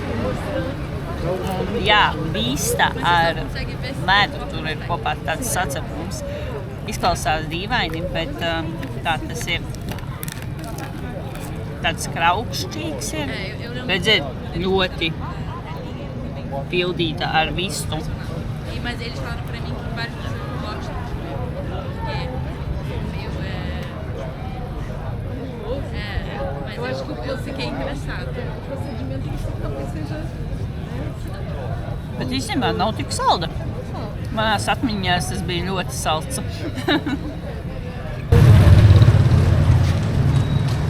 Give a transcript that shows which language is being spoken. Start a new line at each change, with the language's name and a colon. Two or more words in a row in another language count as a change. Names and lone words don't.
Latvian: Jā, vista ar medu, tur ir kopā tāds sacepums. Izklausās dīvaini, bet tā tas ir. Tāds kraukšķīgs ir. Redzēt, ļoti pildīta ar vistu.
Portuguese: Mas eles falaram pra mim que várias pessoas não gostam, porque mas eu acho que eu fiquei engraçado. O procedimento talvez seja...
Latvian: Bet īstenībā nav tik salda. Manās atmiņās tas bija ļoti salds.